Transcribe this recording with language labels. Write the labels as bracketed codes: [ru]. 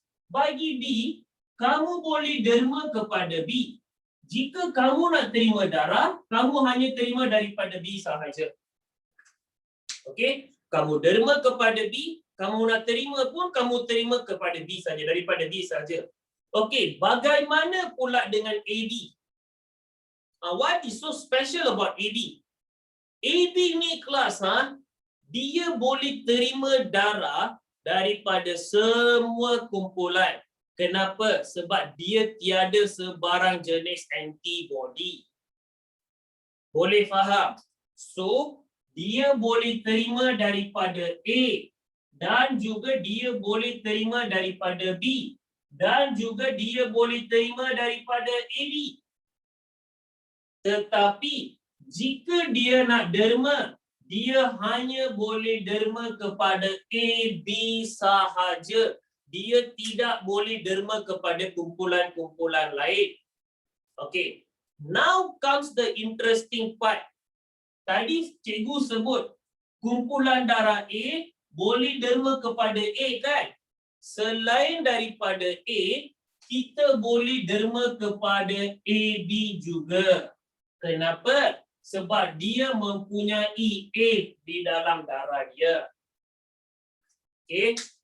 [ms] Bagi B, kamu boleh derma kepada B. Jika kamu nak terima darah, kamu hanya terima daripada B sahaja. Okay, kamu derma kepada B, kamu nak terima pun kamu terima kepada B saja, daripada B saja. Okey, bagaimana pula dengan AB? [en] What is so special about AB? [ms] AB ni kelas dia boleh terima darah daripada semua kumpulan. Kenapa? Sebab dia tiada sebarang jenis antibody. Boleh faham? So, dia boleh terima daripada A dan juga dia boleh terima daripada B. Dan juga dia boleh terima daripada AB. Tetapi jika dia nak derma, dia hanya boleh derma kepada AB sahaja. Dia tidak boleh derma kepada kumpulan-kumpulan lain. Okay. [en] Now comes the interesting part. [ms] Tadi cikgu sebut kumpulan darah A boleh derma kepada A kan? Selain daripada A, kita boleh derma kepada AB juga. Kenapa? Sebab dia mempunyai A di dalam darah dia. Okay.